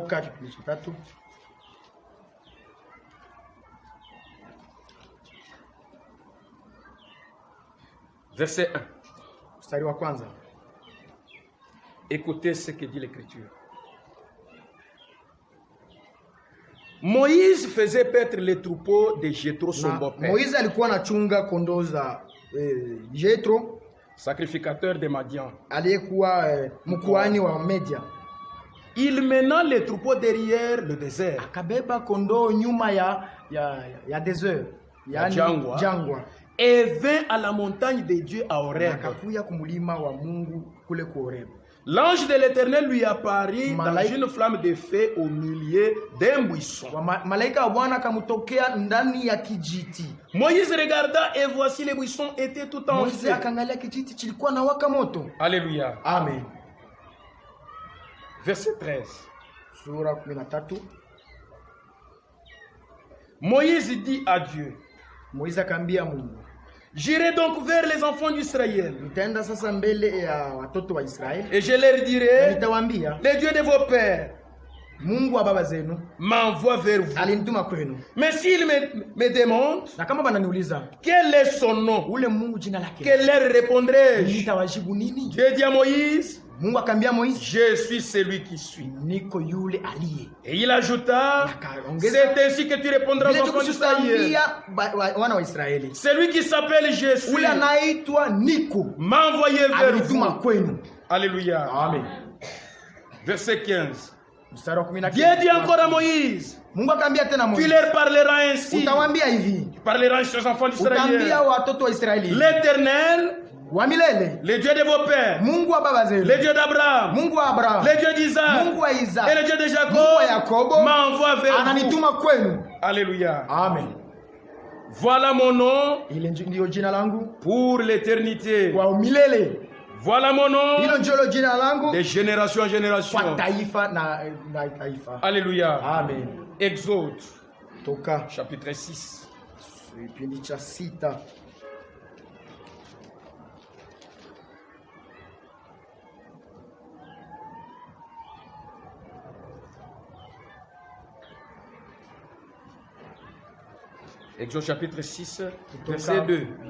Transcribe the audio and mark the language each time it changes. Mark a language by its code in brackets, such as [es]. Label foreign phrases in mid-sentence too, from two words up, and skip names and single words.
[fr] Verset 1. Écoutez ce que dit l'Écriture. Moïse faisait paître les troupeaux de Jéthro son beau-père. [sw] Moïse alikuwa anachunga kondoo za Jéthro, [fr] sacrificateur de Madian. [sw] Aliyekuwa mkuhani wa Media. [fr] Il mena les troupeaux derrière le désert. [sw] Akabeba kondoo nyuma ya désert, yani jangwa. [fr] Et vint à la montagne de Dieu à Horeb. [sw] Akakuya kumulima wa Mungu kule ku Horeb. [fr] L'ange de l'Éternel lui apparut dans une flamme de feu au milieu d'un buisson. [sw] Malaika wa Bwana akamtokea ndani ya kijiti. [fr] Moïse regarda et voici les buissons étaient tout en feu. [sw] Moïse akaangalia kijiti kilikuwa na waka moto. [fr] Alléluia. Amen. Verset 13. [sw] Sura 13. [fr] Moïse dit à Dieu. [sw] Moïse akambia Mungu. [fr] J'irai donc vers les enfants d'Israël. [sw] Nitaenda sasa mbele ya watoto wa Israeli. [fr] Et je leur dirai, [sw] nitawaambia, [fr] le Dieu de vos pères, [sw] Mungu wa baba zenu, [fr] m'envoie vers vous. [sw] Alinituma kwenu. [fr] Mais s'ils me demandent, [sw] na kama bananiuliza, [fr] quel est son nom? [sw] Ule Mungu jina lake. [fr] Que leur répondrai-je? [sw] Nitawajibu nini? [fr] Dieu dit à Moïse, [sw] Mungu akambia Moïse, [fr] je suis celui qui suis. [sw] Niko yule aliye. [fr] Et il ajouta, c'est ainsi que tu répondras aux enfants d'Israël. Celui qui s'appelle je suis, [sw] ule anaitwa Niko, [fr] m'a envoyé vers vous. [sw] Kwenu. [fr] Alléluia. Amen. Verset 15. Dieu dit encore à Moïse, [sw] Mungu akambia tena Moïse, [fr] tu leur parleras ainsi. [sw] Utawaambia hivi. [fr] Tu parleras ainsi aux enfants d'Israël. [sw] Utaambia watoto wa Israeli. [fr] L'Éternel, [sw] wa milele, [fr] le Dieu de vos pères, [sw] Mungu wa baba zenu, [fr] le Dieu d'Abraham, [sw] Mungu wa Abraham, [fr] le Dieu d'Isaac, [sw] Mungu wa Isaac, [fr] et le Dieu de Jacob, [sw] Mungu wa Yakobo, [fr] m'envoie vers vous. [sw] Ananituma kwenu. [fr] Alléluia. Amen. Voilà mon nom [sw] ndio jina langu [fr] pour l'éternité. [sw] Wa milele. [fr] Voilà mon nom [sw] jina langu [fr] de génération en génération. [sw] Kwa taifa na taifa. [fr] Alléluia. Amen. Exode [sw] Toka [fr] chapitre 6. [sw] Kipindi cha 6. [fr] Exode chapitre 6, verset 2.